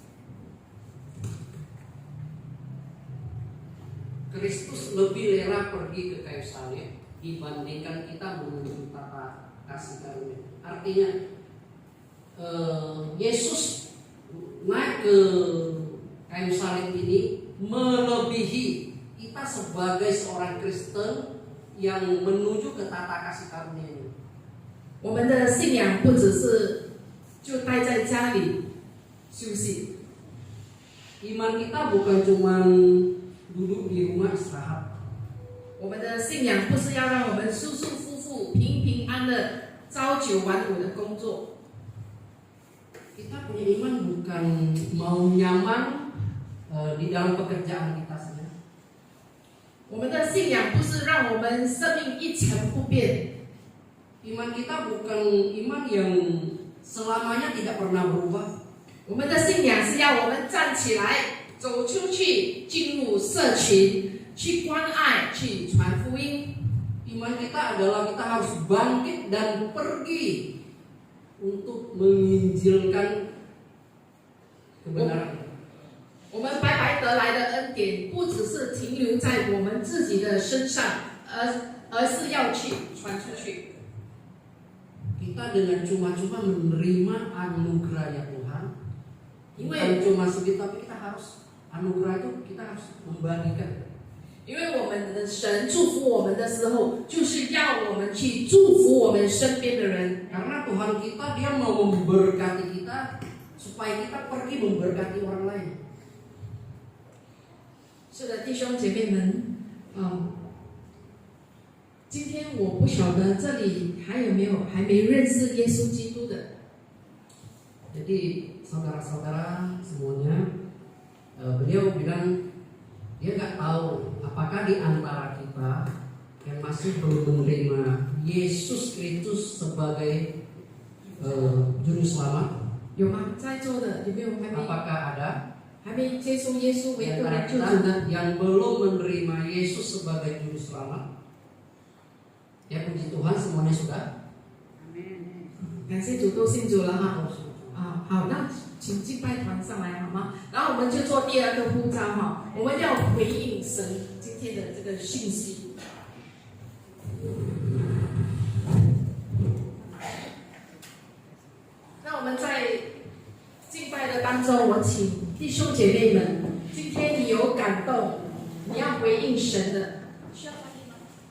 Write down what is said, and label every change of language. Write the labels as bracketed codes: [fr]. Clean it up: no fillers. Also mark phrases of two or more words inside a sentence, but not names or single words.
[id] Kristus lebih rela pergi ke kayu salib dibandingkan kita menuju tata kasih karunia. Artinya Yesus naik ke kayu salib ini melebihi kita sebagai seorang Kristen yang menuju ke tata kasih karunia ini. [zh] 我们的信仰不只是就待在家里休息， [id] Iman kita bukan cuma duduk di rumah istirahat. [zh] 我们的信仰不是要让我们舒舒服服、平平安的朝九晚五的工作。 [id] Kita punya iman bukan mau nyaman di dalam pekerjaan kita saja. [zh] 信仰不是让我们生命一成不变。 [id] Iman kita bukan iman yang selamanya tidak pernah berubah. [zh] 我们的信仰是要我们站起来，走出去，进入社群，去关爱，去传福音。 [id] Iman kita adalah kita harus bangkit dan pergi untuk menginjilkan kebenaran. [zh] 我们白白得来的恩典，不只是停留在我们自己的身上，而是要去传出去。 [id] Kita dengan cuma-cuma menerima anugerah ya Tuhan. Bukan cuma sedikit, tapi kita harus anugerah itu kita harus membagikan. [zh] 因为我们的神祝福我们的时候，就是要我们去祝福我们身边的人。 [id] Karena Tuhan kita dia mau memberkati kita supaya kita pergi memberkati orang lain. [zh] 是的，弟兄姐妹们，今天我不晓得这里还有没有还没认识耶稣基督的。 [id] Jadi saudara-saudara semuanya, beliau bilang dia nggak tahu apakah di antara kita yang masih belum menerima Yesus Kristus sebagai juru selamat. [zh] 有吗？在座的有没有还没 [id] Apakah ada [zh] 还没接受耶稣 [id] di [zh] 为个 [id] antara [zh] 人救主 [id] kita [zh] 的？ [id] yang belum menerima Yesus sebagai juru selamat? Ya puji Tuhan semuanya sudah. [zh] 感谢主，都信主了哈。好，那请敬拜团上来好吗？然后我们就做第二个呼召哈，我们要回应神今天的这个信息。那我们在敬拜的当中，我请弟兄姐妹们，今天你有感动，你要回应神的，需要翻译吗？